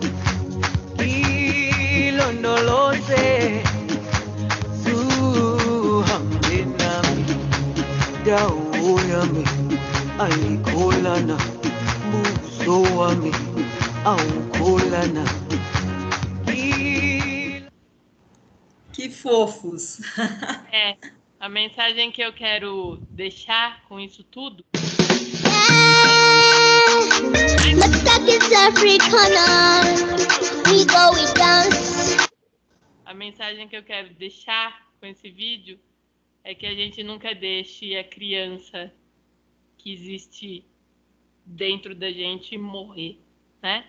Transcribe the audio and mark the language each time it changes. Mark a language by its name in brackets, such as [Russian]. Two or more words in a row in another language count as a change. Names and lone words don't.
[Zulu] ilondoloze zuhambe nami dawo yami ayikholana buso wami awukholana. [Portuguese] Que fofos! A mensagem que eu quero deixar com isso tudo. A mensagem que eu quero deixar com esse vídeo é que a gente nunca deixe a criança que existe dentro da gente morrer, né?